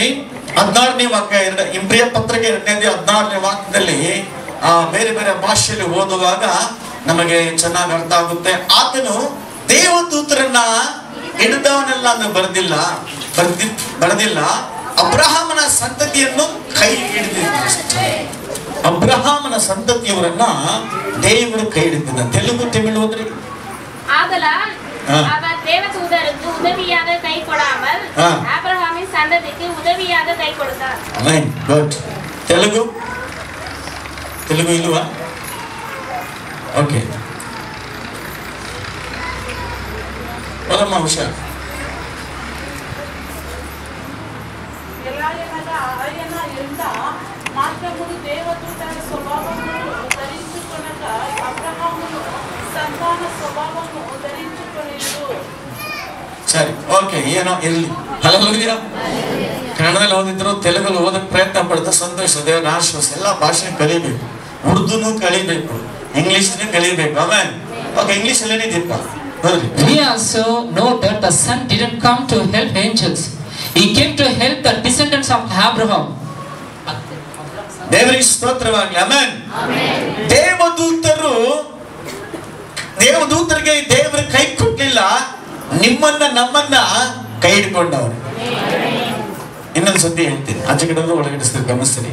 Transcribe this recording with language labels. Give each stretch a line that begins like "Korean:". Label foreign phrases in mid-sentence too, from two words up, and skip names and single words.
Kannada: 16ನೇ ವಾಕ್ಯ, ಇಬ್ರಿಯ ಪತ್ರಿಕೆ 2:16 ವಾಕ್ಯದಲ್ಲಿ ಬೇರೆ ಬೇರೆ ಭಾಷೆಯಲ್ಲಿ ಓದುವಾಗ ನಮಗೆ ಚೆನ್ನಾಗಿ ಅರ್ಥ ಆಗುತ್ತೆ. ಆತನು ದೇವದೂತರನ್ನ ಹಿಡಿದವನೆಲ್ಲ ಅಂತ ಬರೆದಿಲ್ಲ, ಅಬ್ರಹಾಮನ ಸಂತತಿಯನ್ನು ಕೈ ಹಿಡಿದಿದ್ದ. ಅಬ್ರಹಾಮನ ಸಂತತಿಯವರನ್ನ ದೇವರು ಕೈ ಹಿಡಿದಿದ್ದ. ತೆಲುಗು, ತಮಿಳು ಹೋದ್ರಿ.
Tamil: அவர் தேவதூதருக்கு உதவியாக கை கொடாமல் ஆபிரகாமின் சந்ததிக்கு உதவியாக கை கொடுத்தார்.
Kannada: ಆಮೆನ್. ಗುಡ್. ತೆಲುಗು ಇಲ್ವಾ? ಓಕೆ, ಓದಮ್ಮ ಹುಷಾರ್.
Telugu: మాత్రమును దేవదూతల స్వభావమును ధరించుకొనక అబ్రహామును సంతాన స్వభావము ధరించుకొనిరు.
Kannada: ಸರಿ, ಓಕೆ, ಏನೋ ಇರಲಿ. ಹಲ್ಲೆಲೂಯಾ. ಕನ್ನಡದಲ್ಲಿ ಓದಿದ್ರು, ತೆಲುಗಲ್ಲಿ ಓದಕ್ಕೆ ಪ್ರಯತ್ನ ಪಡ್ತಾ ಸಂತೋಷ. ದೇವರ ಆಶ್ವಾಸ. ಎಲ್ಲ ಭಾಷೆ ಕಲಿಬೇಕು, ಉರ್ದುನು ಕಲಿಬೇಕು, ಇಂಗ್ಲಿಷ್ ಕಲಿಬೇಕು. ಆಮೇಲೆ ಓಕೆ, ಇಂಗ್ಲಿಷ್ ಅಲ್ಲಿ ಏನಿದೆಯಪ್ಪ?
English: We also know that the Son didn't come to help angels. He came to help the descendants of Abraham.
Kannada: ದೇವರಿಗೆ ಸ್ತೋತ್ರವಾಗಲಿ. ಆಮೆನ್. ದೇವದೂತರಿಗೆ ದೇವರು ಕೈ ಕೊಟ್ಟಿಲ್ಲ, ನಿಮ್ಮನ್ನ ನಮ್ಮನ್ನ ಕೈ ಹಿಡ್ಕೊಂಡವರು. ಇನ್ನೊಂದು ಸತಿ ಹೇಳ್ತೀನಿ, ಆಚೆ ಕಡೆ ಒಳಗಡೆ ಗಮನಿಸ್ತೀನಿ.